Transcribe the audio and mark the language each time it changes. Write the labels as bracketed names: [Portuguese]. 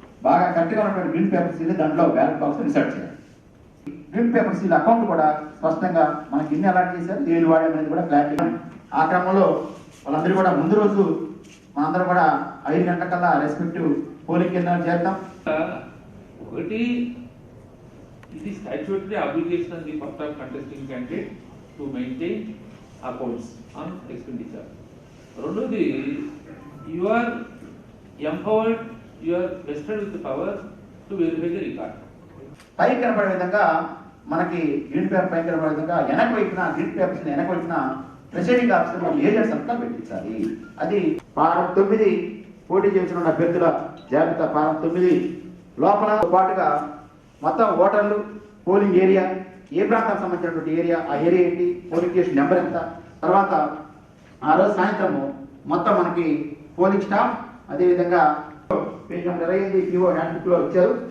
[Telugu] బాగా కరెక్ట్గా ఉన్నటువంటి గ్రీన్ పేపర్ సీల్ దాంట్లో బ్యాలెట్ బాక్స్ ఇన్సర్ట్ చేయాలి. గ్రీన్ పేపర్ సీల్ అకౌంట్ కూడా స్పష్టంగా మనకి ఇన్ని అలాట్ చేశారు, దేని వాడేది కూడా క్లారిటీ. ఆ క్రమంలో వాళ్ళందరూ కూడా ముందు రోజు మనందరం కూడా 5 గంటలకల్లా రెస్పెక్టివ్ పోలింగ్ కేంద్రాలు చేద్దాం. [English] ఒకటి, it is statutory obligation on the part of contesting candidate to maintain accounts on expenditure. రెండోది, you are empowered, you are vested with the power to verify the record. [Telugu] పై కనబడే విధంగా మనకి గ్రీన్ పేపర్ పై కనబడే విధంగా వెనక వైపున గ్రీన్ పేపర్స్ వెనక వైపున ప్రెసిడింగ్ ఆఫీసర్ ఏజెంట్స్ అంతా పెట్టించాలి. అది ఫారం 9 పోటీ చేసిన అభ్యర్థుల జాబితా. ఫారం 9 లోపల పాటుగా మొత్తం ఓటర్లు, పోలింగ్ ఏరియా, ఏ ప్రాంతానికి సంబంధించినటువంటి ఏరియా, ఆ ఏరియా ఏంటి, పోలింగ్ స్టేషన్ నెంబర్ ఎంత, తర్వాత ఆ రోజు సాయంత్రము మొత్తం మనకి పోలింగ్ స్టాఫ్, అదేవిధంగా page number 25 PO hand book లో ఇచ్చారు.